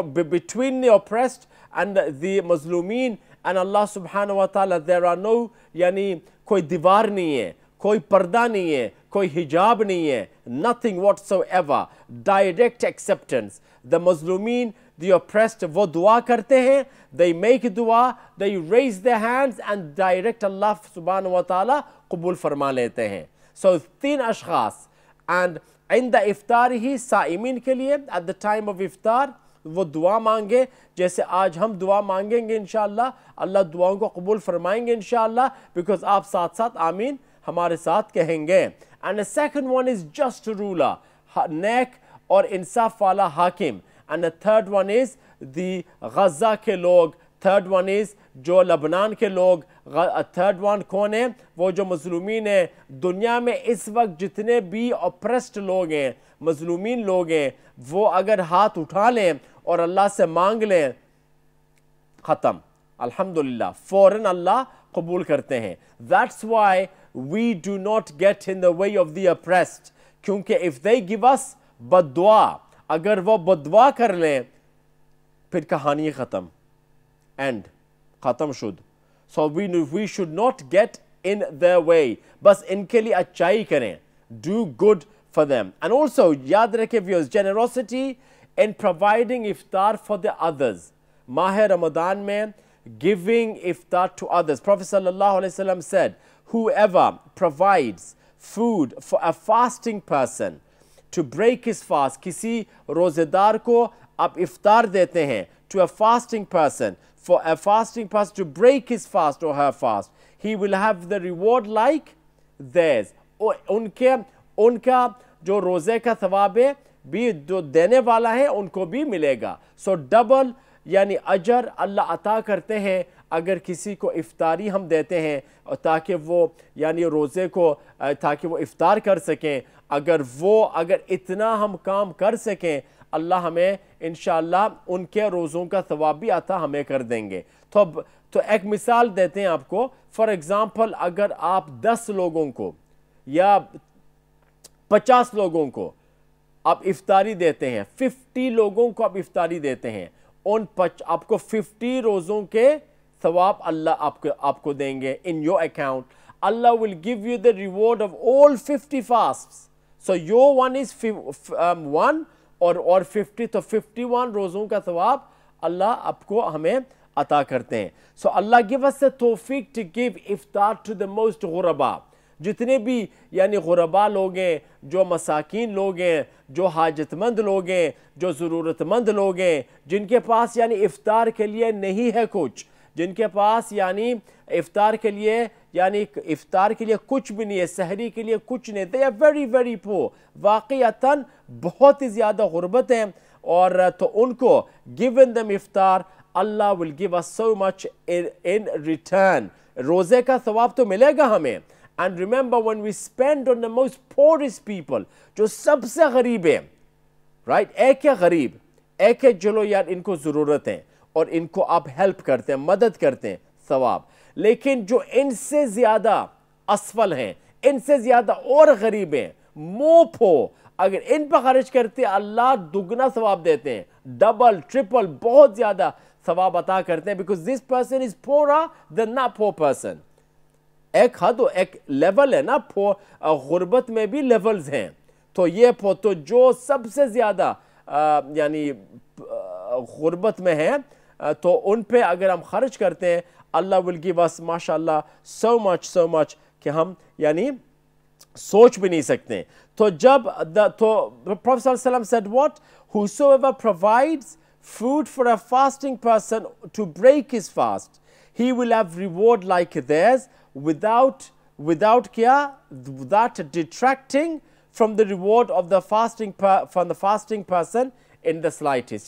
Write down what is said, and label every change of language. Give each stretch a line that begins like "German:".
English: between the oppressed and the مظلومین and Allah subhanahu wa ta'ala there are no
Urdu: یعنی کوئی دیوار نہیں ہے
English: کوئی پردہ نہیں ہے کوئی حجاب نہیں ہے nothing whatsoever direct acceptance. The مظلومین the oppressed
Urdu: وہ دعا کرتے ہیں
English: they make dua they raise their hands and direct Allah subhanahu wa ta'ala
Urdu: قبول فرما لیتے ہیں. So 3 اشخاص and عند افطار ہی صائمین کے لیے
English: at the time of
Urdu: افطار وہ دعا مانگے جیسے آج ہم دعا مانگیں گے انشاءاللہ اللہ دعاؤں کو قبول فرمائیں گے انشاءاللہ
English: because
Urdu: آپ ساتھ ساتھ آمین ہمارے ساتھ کہیں گے.
English: And the second one is just ruler,
Urdu: نیک اور انصاف والا حاکم.
English: And the third one is the
Urdu: Gaza کے لوگ,
English: third one is
Urdu: جو لبنان کے لوگ, third one کون ہے وہ جو مظلومین ہیں. دنیا میں اس وقت جتنے بھی oppressed لوگ ہیں مظلومین لوگ ہیں وہ اگر ہاتھ اٹھا لیں اور اللہ سے مانگ لیں ختم الحمدللہ فوراً اللہ قبول کرتے ہیں.
English: That's why we do not get in the way of the oppressed,
Urdu: کیونکہ
English: if they give us
Urdu: بد دعا اگر وہ بد دعا کر لیں پھر کہانی ختم end ختم شد.
English: So we should not get in their way,
Urdu: بس ان کے لیے اچھائی کریں,
English: do good for them. And also
Urdu: یاد رکھیں
English: viewers, generosity in providing iftar for the others.
Urdu: ماہ رمضان میں
English: giving iftar to others. Prophet sallallahu alaihi wasallam said, whoever provides food for a fasting person to break his fast,
Urdu: کسی روزے دار کو آپ افطار دیتے ہیں
English: to a fasting person, for a fasting person to break his fast or her fast, he will have the reward like theirs.
Urdu: ان کا جو روزے کا ثواب ہے بھی جو دینے والا ہے ان کو بھی ملے گا.
English: So double
Urdu: یعنی اجر اللہ عطا کرتے ہیں اگر کسی کو افطاری ہم دیتے ہیں تاکہ وہ یعنی روزے کو تاکہ وہ افطار کر سکیں. اگر اتنا ہم کام کر سکیں اللہ ہمیں انشاءاللہ ان کے روزوں کا ثواب بھی عطا ہمیں کر دیں گے. تو ایک مثال دیتے ہیں آپ کو. فار ایگزامپل اگر آپ 10 لوگوں کو یا 50 لوگوں کو آپ افطاری دیتے ہیں, 50 لوگوں کو آپ افطاری دیتے ہیں, آپ کو 50 روزوں کے ثواب اللہ آپ کو دیں گے
English: in your account. Allah will give you the reward of all 50 fasts. So your one is
Urdu: 1 اور 50 تو 51 روزوں کا ثواب اللہ آپ کو ہمیں عطا کرتے ہیں.
English: So Allah give us the tawfiq to give iftar to the most
Urdu: غربا, جتنے بھی یعنی غربا لوگ ہیں, جو مساکین لوگ ہیں, جو حاجت مند لوگ ہیں, جو ضرورت مند لوگ ہیں, جن کے پاس یعنی افطار کے لیے نہیں ہے کچھ, جن کے پاس یعنی افطار کے لیے کچھ بھی نہیں ہے, سحری کے لیے کچھ نہیں.
English: they are very very poor,
Urdu: واقعتاً بہت ہی زیادہ غربت ہیں. اور تو ان کو
English: given them iftar, Allah will give us so much in return.
Urdu: روزے کا ثواب تو ملے گا ہمیں.
English: And remember when we spend on the most poorest people,
Urdu: جو سب سے غریب ہیں, right, ایک ہے غریب, ایک ہے چلو یار ان کو ضرورت ہے اور ان کو آپ ہیلپ کرتے ہیں, مدد کرتے ہیں, ثواب. لیکن جو ان سے زیادہ اسفل ہیں, ان سے زیادہ اور غریب ہیں, موپو, اگر ان پہ خرچ کرتے اللہ دگنا ثواب دیتے ہیں, ڈبل ٹرپل بہت زیادہ ثواب عطا کرتے ہیں.
English: because this person is poorer than not poor person.
Urdu: ایک حد ایک لیول ہے نا, غربت میں بھی لیولز ہیں. تو یہ تو جو سب سے زیادہ یعنی غربت میں ہیں تو ان پہ اگر ہم خرچ کرتے ہیں اللہ
English: will give us
Urdu: ماشاءاللہ
English: so much
Urdu: کہ ہم یعنی سوچ بھی نہیں سکتے. تو
English: Prophet صلی اللہ علیہ وسلم said what? Whosoever provides food for a fasting person to break his fast, he will have reward like theirs without
Urdu: kya,
English: without detracting from the reward of the fasting person in the slightest.